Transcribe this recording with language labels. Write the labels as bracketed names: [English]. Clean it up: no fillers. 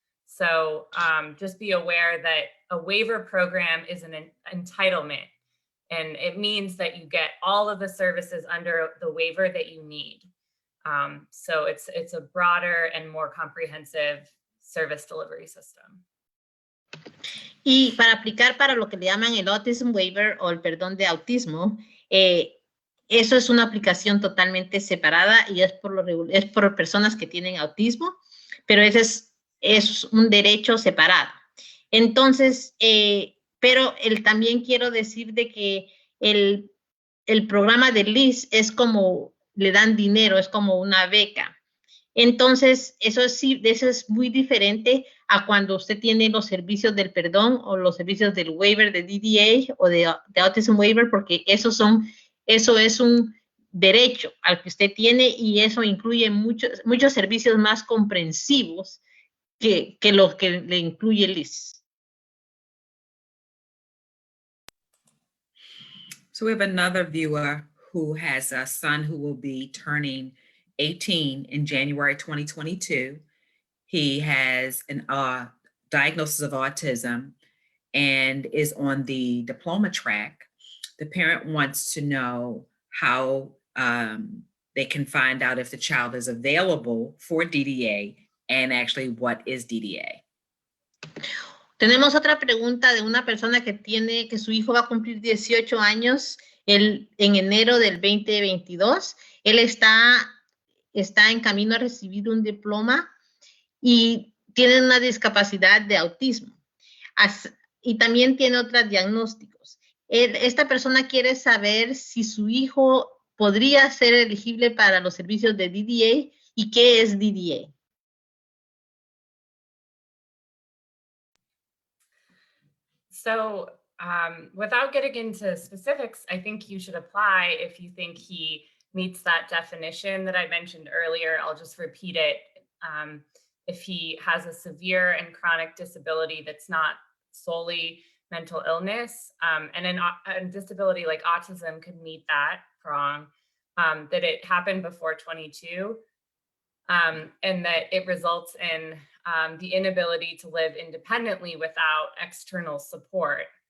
[English] So just be aware that a waiver program is an entitlement. And it means that you get all of the services under the waiver that you need. So it's a broader and more comprehensive service delivery system. [Spanish] Y para aplicar para lo que le llaman el Autism Waiver o el perdón de autismo, eso es una aplicación totalmente separada y es es por personas que tienen autismo, pero ese es un derecho separado. Entonces, pero también quiero decir de que el programa de LIS es como, le dan dinero, es como una beca. Entonces, eso es muy diferente a cuando usted tiene los servicios del perdón o los servicios del waiver de DDA o de Autism Waiver, porque eso es un derecho al que usted tiene y eso incluye muchos servicios más comprensivos que los que le incluye el LIS. [English] So we have another viewer who has a son who will be turning 18 in January 2022. He has a diagnosis of autism and is on the diploma track. The parent wants to know how they can find out if the child is available for DDA and actually what is DDA. [Spanish] Tenemos otra pregunta de una persona que su hijo va a cumplir 18 años en enero del 2022. Él está en camino a recibir un diploma y tiene una discapacidad de autismo. Y también tiene otros diagnósticos. Esta persona quiere saber si su hijo podría ser elegible para los servicios de DDA y qué es DDA. [English] So without getting into specifics, I think you should apply if you think he meets that definition that I mentioned earlier. I'll just repeat it. If he has a severe and chronic disability that's not solely mental illness, and a disability like autism could meet that prong, that it happened before 22, and that it results in the inability to live independently without external support.